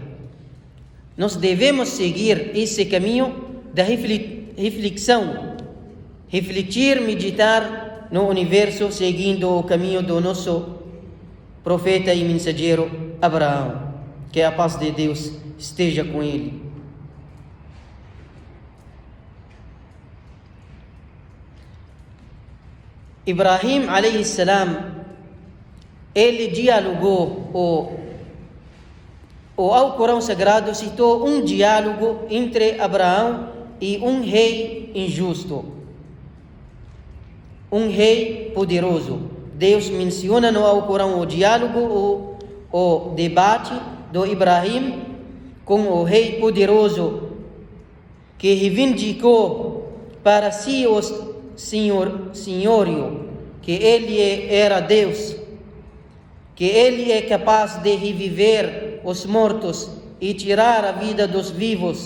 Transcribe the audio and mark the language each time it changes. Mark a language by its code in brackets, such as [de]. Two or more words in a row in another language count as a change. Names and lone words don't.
[pt] Nós devemos seguir esse caminho da reflexão, refletir, meditar no universo, seguindo o caminho do nosso profeta e mensageiro Abraão. Que a paz de Deus esteja com ele. [ar] إبراهيم عليه السلام, [pt] ele dialogou, o Alcorão Sagrado citou um diálogo entre Abraão e um rei injusto, um rei poderoso. Deus menciona no Alcorão o diálogo, o debate do Ibrahim com o rei poderoso que reivindicou para si o senhorio, que ele era Deus, que ele é capaz de reviver os mortos e tirar a vida dos vivos.